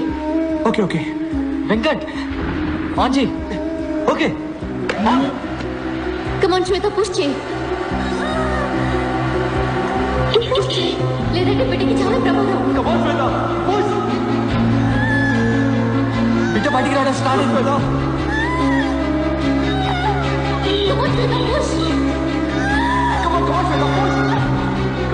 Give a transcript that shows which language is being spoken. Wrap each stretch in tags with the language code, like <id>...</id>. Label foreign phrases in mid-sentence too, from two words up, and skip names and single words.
<en>okay okay.</en> <te>వెంకట్, ఆన్ చేయి. ఓకే.</te> <en>come on</en> <te>శ్వేత, పుష్ చేయి. లేదంటే బిడ్డకి చాలా ప్రమాదం.</te> <en>come on Shweta, push.</en> <te>బయటికి రావడం స్టార్ట్ అయింది కదా.</te> <en>Come on, Shweta, push. Come on, Shweta, push.</en>